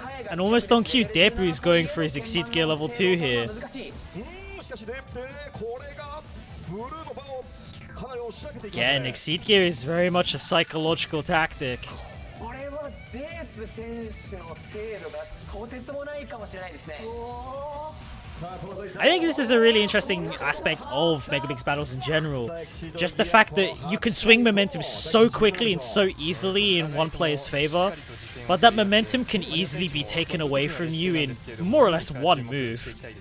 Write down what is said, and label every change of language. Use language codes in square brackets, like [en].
[en] And almost on cue, Depu is going for his exceed gear level 2 here. [ja] しかしデープでこれがブルーの場をかなり押し上げていきます [en] Again, exceed gear is very much a psychological tactic. [ja] これはデープ選手の精度がとてつもないかもしれないですね [en] I think this is a really interesting aspect of Megamix battles in general. Just the fact that you can swing momentum so quickly and so easily in one player's favor, but that momentum can easily be taken away from you in more or less one move.